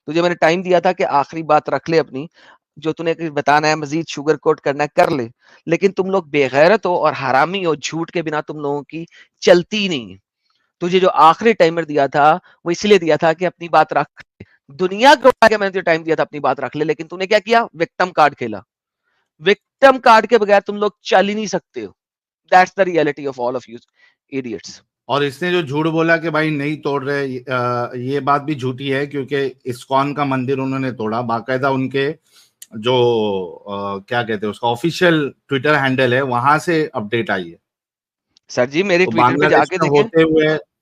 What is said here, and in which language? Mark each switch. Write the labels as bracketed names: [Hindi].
[Urdu] تجھے میں نے ٹائم دیا تھا کہ آخری بات رکھ لے اپنی, جو تم نے بتانا ہے مزید شوگر کوٹ کرنا ہے کر لے, لیکن تم لوگ بے غیرت ہو اور حرامی ہو. جھوٹ کے بنا تم لوگوں کی چلتی نہیں ہے. تجھے جو آخری ٹائمر دیا تھا وہ اس لیے دیا تھا کہ اپنی بات رکھ لے. دنیا کو میں نے ٹائم دیا تھا اپنی بات رکھ لے, لیکن تم نے کیا کیا, وکٹم کارڈ کھیلا. وکٹم کارڈ کے بغیر تم لوگ چل ہی نہیں سکتے ہو. [English] That's the reality of all of you idiots. [Urdu] اور اس نے جو جھوٹ بولا کہ بھائی نہیں توڑ رہے, یہ بات بھی جھوٹی ہے, کیونکہ اسکون کا مندر انہوں نے توڑا. باقاعدہ ان کے جو کیا کہتے ہیں اس کا آفیشیل ٹویٹر ہینڈل ہے, وہاں سے اپڈیٹ آئی ہے. سر جی میری ٹویٹر پہ جا کے دیکھیں.